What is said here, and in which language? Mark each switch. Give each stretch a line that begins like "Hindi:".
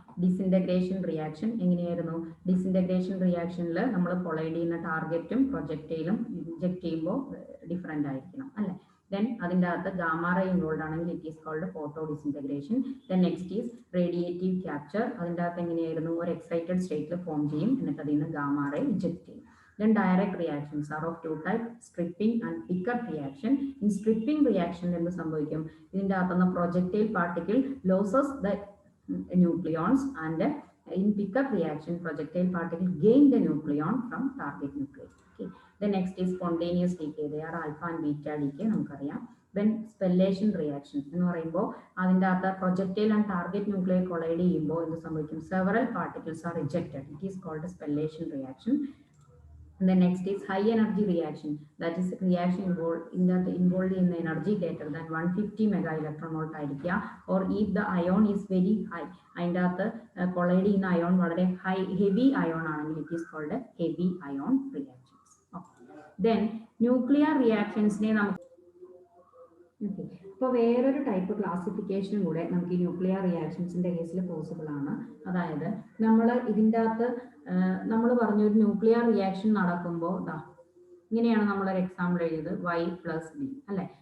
Malayalam: Disintegration reaction എങ്ങനെയായിരുന്നു? Disintegration റിയാക്ഷനിൽ നമ്മൾ collide ചെയ്യുന്ന ടാർഗറ്റും പ്രൊജക്ടൈലും ഇൻജെക്ട് ചെയ്യുമ്പോൾ ഡിഫറെന്റ് ആയിരിക്കണം അല്ലെ? Then അതിൻ്റെ അകത്ത് ഗാമ റേ ഇൻവോൾവ് ആണെങ്കിൽ
English: It is called photodisintegration. Then next is radiative capture.
Malayalam: അതിൻ്റെ അകത്ത് എങ്ങനെയായിരുന്നു? ഒരു എക്സൈറ്റഡ് സ്റ്റേറ്റിൽ ഫോം ചെയ്യും, എന്നിട്ട് അതിൽ നിന്ന് ഗാമ റേ ഇജക്ട് ചെയ്യും.
English: Then direct reactions are of two types, stripping and pickup reaction. In stripping reaction
Malayalam: എന്ത് സംഭവിക്കും? ഇതിൻ്റെ അകത്തുനിന്ന്
English: projectile particle loses the nucleons, and in pickup reaction projectile particle gain the nucleon from target nucleus. Okay. The next is spontaneous decay. They are alpha and beta decay,
Malayalam: നമുക്കറിയാം. Then spallation reaction എന്ന് പറയുമ്പോൾ അതിൻ്റെ അകത്ത്
English: projectile and target nuclei collide
Malayalam: ചെയ്യുമ്പോൾ എന്ത് സംഭവിക്കും?
English: Several particles are ejected. It is called a spallation reaction. And the next is high energy reaction. That is reaction involved in the energy greater than 150 mega electron volt ആയിരിക്കുക. Or if the ion is very high,
Malayalam: അതിൻ്റെ അകത്ത് collide ചെയ്യുന്ന ion വളരെ heavy ion ആണെങ്കിൽ
English: it is called a heavy ion reactions. Okay.
Malayalam: Then nuclear reactions ne നമുക്ക് ഇപ്പോൾ വേറൊരു type ക്ലാസിഫിക്കേഷനും കൂടെ നമുക്ക് ഈ ന്യൂക്ലിയർ റിയാക്ഷൻസിന്റെ കേസിൽ പോസിബിൾ ആണ്. അതായത് നമ്മൾ ഇതിൻ്റെ അകത്ത് നമ്മൾ പറഞ്ഞൊരു ന്യൂക്ലിയർ റിയാക്ഷൻ നടക്കുമ്പോൾ ഇങ്ങനെയാണ് നമ്മളൊരു എക്സാമ്പിൾ എഴുതിയത് Y+B അല്ലെ.